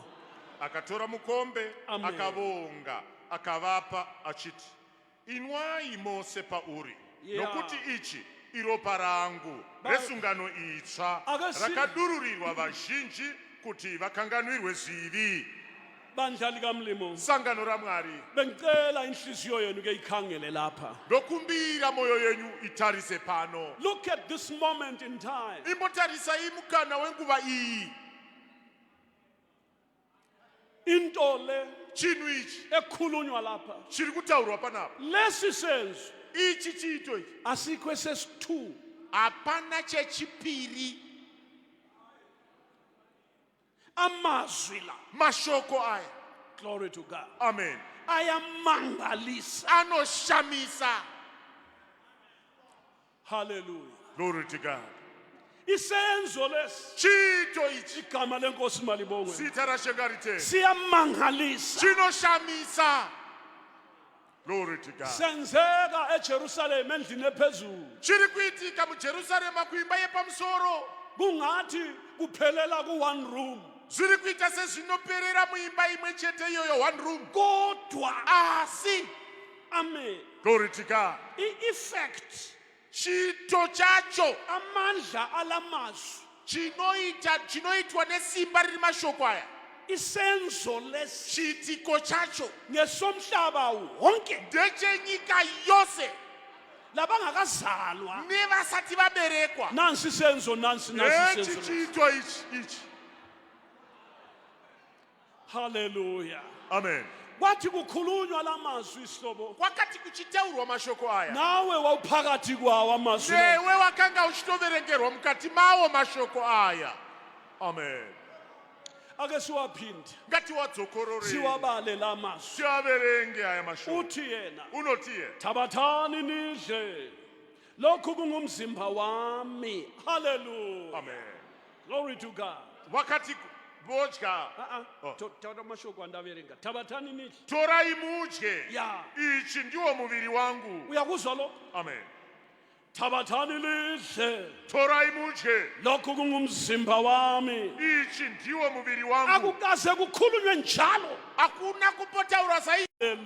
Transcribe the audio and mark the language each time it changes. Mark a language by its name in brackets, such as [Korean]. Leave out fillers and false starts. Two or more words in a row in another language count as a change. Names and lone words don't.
[Shona] akatora mukombe Amen. akavonga akavapa achiti inwai mose pauri Yeah. nokuti ichi iropa rangu resungano itsva Akasi- rakadururirwa vazhinji kuti vakanganwirwe zvivi [North Ndebele] Bandla likamlimo [Shona] sangano ramwari [North Ndebele] bengicela inhliziyo yenu ke ikhangele lapha. [Shona] ndokumbira mwoyo yenyu itarise pano [English] Look at this moment in time. [Shona] imbotarisai mukana wenguva iyi [North Ndebele] Into le [Shona] chinhu ichi [North Ndebele] ekhulunywa lapha [Shona] chiri kutaurwa panapa [North Ndebele] lesi senzo [Shona] ichi chiito ichi [North Ndebele] asikho esesi2 [Shona] hapana chechipiri [North Ndebele] amazwi la. [Shona] mashoko aya [English] Glory to God. amen [North Ndebele] Ayamangalisa. [Shona] anoshamisa [English] Hallelujah. glory to god [North Ndebele] Isenzo lesi [Shona] chiito ichi [North Ndebele] igama lenkosi malibongwe [Shona] zita rashengariteni [North Ndebele] siyamangalisa. [Shona] chinoshamisa [English] glory to god [North Ndebele] Senzeka eJerusalem endlini ephezulu [Shona] chiri kuitika mujerusarema kuimba yepamusoro [North Ndebele] kungathi kuphelela ku1 room [Shona] zviri kuita sezvinoperera muimba imwe chete iyoyo 1 room [North Ndebele] kodwa [Shona] asi [English] amen glory to god [North Ndebele] I-effect [Shona] chito chacho [North Ndebele] amandla alamazwi [Shona] chinoitwa nesimba riri mashoko aya, [North Ndebele] isenzo lesi [Shona] chiitiko chacho [North Ndebele] ngesomhlaba wonke [Shona] ndechenyika yose [North Ndebele] labangakazalwa. [Shona] nevasati vaberekwa. [North Ndebele] Nansi isenzo, nansi [Shona] Echi [North Ndebele] isenzo. [Shona] chiito ichi. Hallelujah. Amen. [North Ndebele] Kwathi kukhulunywa lamazwi isihlobo, [Shona] Kwakati kuchitaurwa mashoko aya, [North Ndebele] nawe wawuphakathi kwawo amazwi. [Shona] newe wakanga uchitoverengerwa mukati mawo mashoko aya. Amen. [North Ndebele] Ake siwaphinde [Shona] Ngatiwadzokorore [North Ndebele] siwabale lamazwi. [Shona] tiaverenge aya mashoko. [North Ndebele] Uthi yena, [Shona] Unotiye, [North Ndebele] thabathani nidle, lokhu kungumzimba wami. [English] Hallelujah. amen. Glory to God. [Shona] Wakati vodya, Oh. Tata mashoko andaverenga. [North Ndebele] Thabathani nidle. [Shona] torai mudye, Ya. ichi ndiwo muviri wangu. [North Ndebele] Uyakuzwa lo? Amen. Thabathani lidle, [Shona] Torai mudye, [North Ndebele] lokhu kungumzimba wami. [Shona] ichi ndiwo muviri wangu. [North Ndebele] Akukaze kukhulunywe njalo. [Shona] Hakuna kupotaura zaidi.